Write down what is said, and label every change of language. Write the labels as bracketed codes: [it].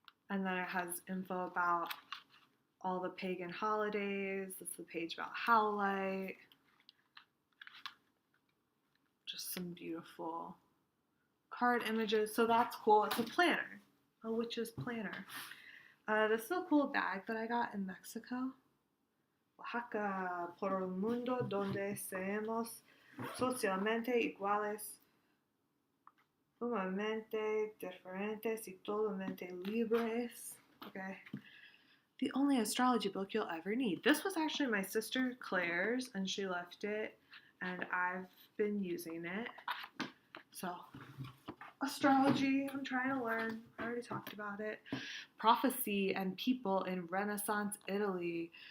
[en] And then it has info about all the pagan holidays. It's the page about Howlite. Just some beautiful card images. So that's cool. It's a planner, a witch's planner. This is a cool bag that I got in Mexico. [es] Oaxaca, por un mundo donde seamos socialmente iguales, humanamente diferentes y totalmente libres. [en] Okay. The only astrology book you'll ever need. This was actually my sister Claire's, and she left it, and I've been using it. So, astrology, I'm trying to learn. I already talked about it. Prophecy and People in Renaissance Italy.